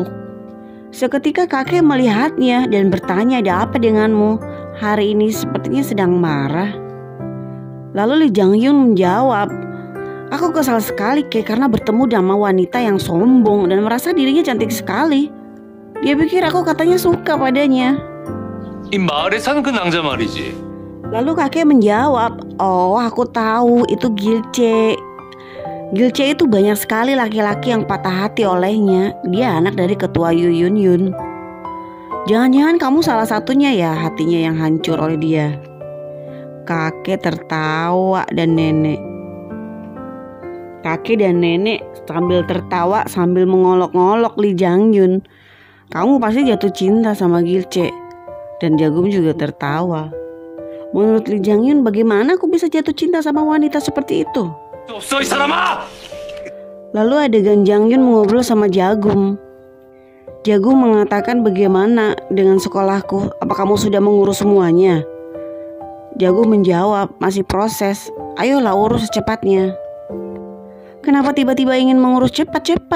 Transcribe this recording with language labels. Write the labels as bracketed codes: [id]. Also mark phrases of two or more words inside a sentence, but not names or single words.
[id] Seketika kakek melihatnya dan bertanya, "Ada apa denganmu? Hari ini sepertinya sedang marah." Lalu Lee Jang-yun menjawab, "Aku kesal sekali Kek karena bertemu sama wanita yang sombong dan merasa dirinya cantik sekali. Dia pikir aku katanya suka padanya." [ko] 이 마을에 사는 그 남자 말이지. [id] Lalu kakek menjawab, "Oh, aku tahu itu Gilce. Gilce itu banyak sekali laki-laki yang patah hati olehnya. Dia anak dari ketua Yu Yun. Jangan-jangan kamu salah satunya ya, hatinya yang hancur oleh dia." Kakek tertawa dan nenek. Kakek dan nenek sambil tertawa sambil mengolok-ngolok Lee Jang-yun. "Kamu pasti jatuh cinta sama Gilce." Dan Jagum juga tertawa. Menurut Lee Jang-yun, bagaimana aku bisa jatuh cinta sama wanita seperti itu? [ko] 없어 이 사람아! [id] Lalu adegan Jang-yun mengobrol sama Jagum. Jagum mengatakan, "Bagaimana dengan sekolahku? Apa kamu sudah mengurus semuanya?" Jagum menjawab, "Masih proses. Ayolah urus secepatnya." "Kenapa tiba-tiba ingin mengurus cepat-cepat?"